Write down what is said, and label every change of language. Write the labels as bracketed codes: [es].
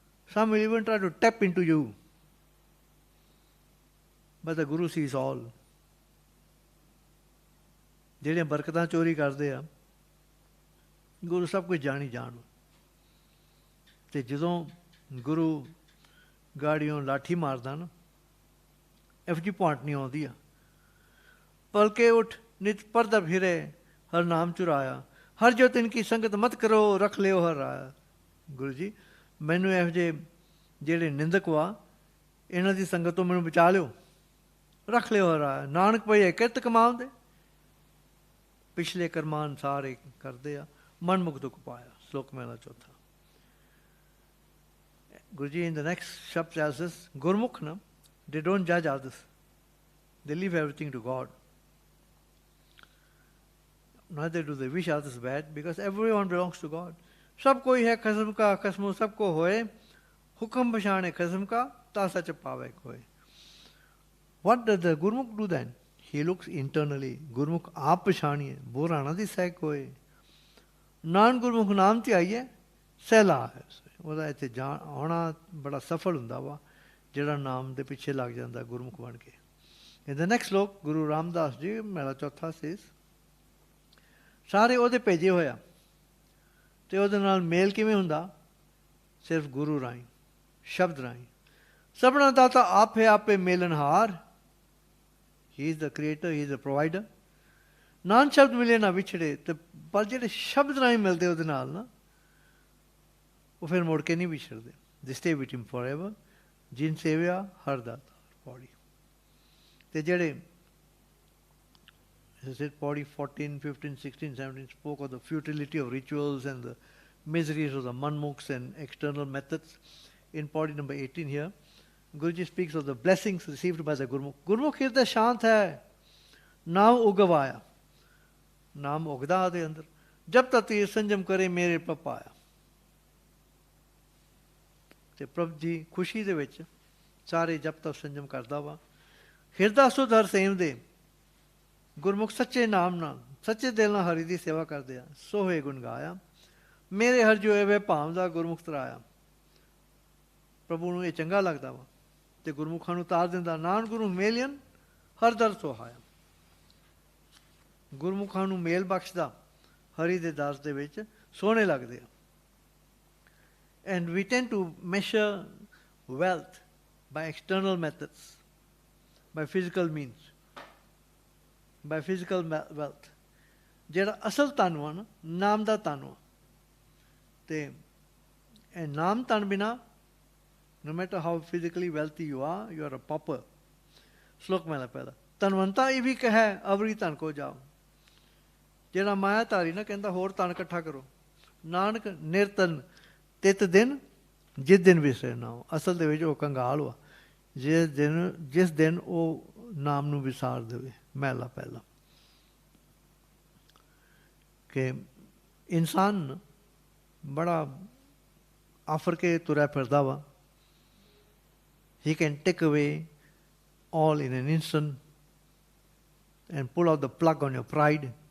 [en] Some will even try to tap into you, but the Guru sees all. [pa] ਜਿਹੜੀਆਂ ਬਰਕਤਾਂ ਚੋਰੀ ਕਰਦੇ ਆ, ਗੁਰੂ ਸਭ ਕੁਝ ਜਾਣੀ ਜਾਣ। ਤੇ ਜਦੋਂ ਗੁਰੂ ਗਾੜੀਓਂ ਲਾਠੀ ਮਾਰਦਾ ਨਾ, ਇਹੋ ਜਿਹੀ ਪੁਆਂਟ ਨਹੀਂ ਆਉਂਦੀ ਆ। ਪਲਕੇ ਉੱਠ ਨਿਤ ਪਰਦਾ ਫਿਰੇ, ਹਰ ਨਾਮ ਚੁਰਾਇਆ। ਹਰ ਜੋ ਤਿਨ ਕੀ ਸੰਗਤ ਮਤ ਕਰੋ, ਰੱਖ ਲਿਓ ਹਰ ਰਾਇਆ। ਗੁਰੂ ਜੀ, ਮੈਨੂੰ ਇਹੋ ਜਿਹੇ ਜਿਹੜੇ ਨਿੰਦਕ ਵਾ, ਇਹਨਾਂ ਦੀ ਸੰਗਤ ਤੋਂ ਮੈਨੂੰ ਬਚਾ ਲਿਓ, ਰੱਖ ਲਿਓ ਹਰ ਰਾਇਆ। ਨਾਨਕ ਪਈਏ ਕਿਰਤ ਕਮਾਉਂਦੇ, ਪਿਛਲੇ ਕਰਮਾਂ ਅਨੁਸਾਰ ਇਹ ਕਰਦੇ ਆ। ਮਨਮੁਖ ਦੁੱਖ ਪਾਇਆ। ਸ਼ਲੋਕ ਮਹਿਲਾ ਚੌਥਾ। [en] Guruji in the next shab tells us, Gurmukh, no, they don't judge others. They leave everything to God. Neither do they wish others bad, because everyone belongs to God. [pa] ਸਭ ਕੋਈ ਹੈ ਖਸਮ ਕਾ, ਖਸਮੋ ਸਭ ਕੋ ਹੋਏ। ਹੁਕਮ ਪਛਾਣੇ ਖਸਮ ਕਾ, ਤਾਂ ਸੱਚ ਪਾਵੇ ਕੋਏ। [en] What does the Gurmukh do then? He looks internally. [pa] Gurmukh ਆਪ ਪਛਾਣੀਏ, ਬੁਰਾ ਨਾ ਦਿਸੈ ਕੋਏ। ਨਾਨ ਗੁਰਮੁਖ ਨਾਮ ਤੇ ਆਈਏ, ਸਹਿਲਾ ਹੈ। ਉਹਦਾ ਇੱਥੇ ਆਉਣਾ ਬੜਾ ਸਫਲ ਹੁੰਦਾ ਵਾ, ਜਿਹੜਾ ਨਾਮ ਦੇ ਪਿੱਛੇ ਲੱਗ ਜਾਂਦਾ ਗੁਰਮੁਖ ਬਣ ਕੇ। [en] In the next sloka, Guru Ramdas ji, [pa] ਮਹਿਲਾ ਚੌਥਾ [en] says, [pa] ਸਾਰੇ ਉਹਦੇ ਭੇਜੇ ਹੋਇਆ, ਤੇ ਉਹਦੇ ਨਾਲ ਮੇਲ ਕਿਵੇਂ ਹੁੰਦਾ? ਸਿਰਫ ਗੁਰੂ ਰਾਹੀਂ, ਸ਼ਬਦ ਰਾਹੀਂ। ਸਭਨਾਂ ਦਾ ਤਾਂ ਆਪ ਹੈ ਆਪੇ ਮੇਲਨਹਾਰ। [en] He is the creator, he is the provider. [pa] Naan ਸ਼ਬਦ ਮਿਲੇ ਨਾ ਵਿਛੜੇ, ਤੇ ਪਰ ਜਿਹੜੇ ਸ਼ਬਦ ਰਾਹੀਂ ਮਿਲਦੇ ਉਹਦੇ ਨਾਲ ਨਾ, ਉਹ ਫਿਰ ਮੁੜ ਕੇ ਨਹੀਂ ਵਿਛੜਦੇ। [en] They stay with him forever. [pa] ਜਿਨ ਸੇਵਿਆ ਹਰ ਦਾਤਾ ਪੌੜੀ। ਤੇ ਜਿਹੜੇ [en] Padi 14, 15, 16, 17 spoke of the futility of rituals and the miseries of the Manmukhs and external methods. In Padi number 18 here, Guruji speaks of the blessings received by the Gurmukh. [pa] Gurmukh ਹਿਰਦਾ ਸ਼ਾਂਤ ਹੈ, ਨਾਮ ਉਗਵਾਇਆ। ਨਾਮ ਉਗਦਾ ਉਹਦੇ ਅੰਦਰ। ਜਬ ਤੱਕ ਤੀਰ ਸੰਜਮ ਕਰੇ ਮੇਰੇ ਪ੍ਰਭ ਪਾਇਆ। ਤੇ ਪ੍ਰਭ ਜੀ ਖੁਸ਼ੀ ਦੇ ਵਿੱਚ ਸਾਰੇ ਜਪ ਤਪ ਸੰਜਮ ਕਰਦਾ ਵਾ। ਹਿਰਦਾ ਸੁਧ ਹਰ ਸੇਮ ਦੇ। ਗੁਰਮੁਖ ਸੱਚੇ ਨਾਮ ਨਾਲ, ਸੱਚੇ ਦਿਲ ਨਾਲ ਹਰੀ ਦੀ ਸੇਵਾ ਕਰਦੇ ਆ। ਸੋਹੇ ਗੁਣ ਗਾਇਆ, ਮੇਰੇ ਹਰ ਜੋ ਵੇ ਭਾਵ ਦਾ ਗੁਰਮੁਖ ਤਰਾਇਆ। ਪ੍ਰਭੂ ਨੂੰ ਇਹ ਚੰਗਾ ਲੱਗਦਾ ਵਾ, ਤੇ ਗੁਰਮੁਖਾਂ ਨੂੰ ਤਾਰ ਦਿੰਦਾ। ਨਾਨ ਗੁਰੂ ਮੇਲਿਅਨ ਹਰ ਦਰ ਸੁਹਾਇਆ। ਗੁਰਮੁਖਾਂ ਨੂੰ ਮੇਲ ਬਖਸ਼ਦਾ ਹਰੀ ਦੇ ਦਾਸ ਦੇ ਵਿੱਚ ਸੋਹਣੇ ਲੱਗਦੇ ਆ। [en] And we tend to measure wealth by external methods, by physical means, by physical wealth. [pa] ਜਿਹੜਾ ਅਸਲ ਧਨ ਵਾ ਨਾ, ਨਾਮ ਦਾ ਧਨ ਵਾ, ਅਤੇ ਇਹ ਨਾਮ ਧਨ ਬਿਨਾ [en] no matter how physically wealthy you are a pauper. [pa] ਸ਼ਲੋਕ ਮਹਿਲਾ ਪਹਿਲਾ। ਧਨਵੰਤਾ ਇਹ ਵੀ ਕਹੈ ਅਵਰੀ ਧਨ ਕੋ ਜਾਓ। ਜਿਹੜਾ ਮਾਇਆਧਾਰੀ ਨਾ ਕਹਿੰਦਾ ਹੋਰ ਧਨ ਇਕੱਠਾ ਕਰੋ। ਨਾਨਕ ਨਿਰਤਨ ਤਿਤ ਦਿਨ ਜਿਸ ਦਿਨ ਵਿਸਰੇ ਨਾ ਹੋ। ਅਸਲ ਦੇ ਵਿੱਚ ਉਹ ਕੰਗਾਲ ਵਾ ਜਿਸ ਦਿਨ ਉਹ ਨਾਮ ਨੂੰ ਵਿਸਾਰ ਦੇਵੇ। ਮਹਿਲਾ ਪਹਿਲਾ ਕਿ ਇਨਸਾਨ ਬੜਾ ਆਫਰ ਕੇ ਤੁਰਿਆ ਫਿਰਦਾ ਵਾ। [en] He can take away all in an instant and pull out the plug on your pride.